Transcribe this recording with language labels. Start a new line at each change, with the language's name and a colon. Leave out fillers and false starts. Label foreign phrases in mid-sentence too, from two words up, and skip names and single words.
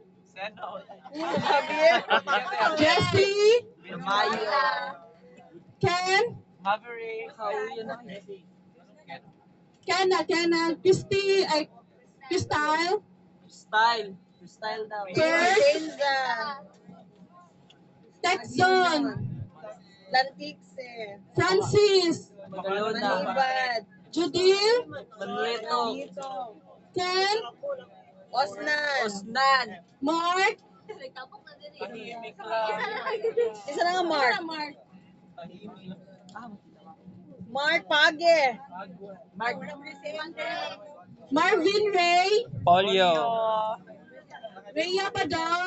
Filipino: Seno. Javier. Jesse, Mayo. Ken, Maverick. Kenna, Christy, Crystal, Style daw. Kurt, Kenza. Texon, Lantikse. Francis, Manibad. Judil, Manleto. Ken, Osnan. Mark, Tahimik lang. Isa na nga Mark. Mark Page. Marvin Ray, Polio. Rhea Padar,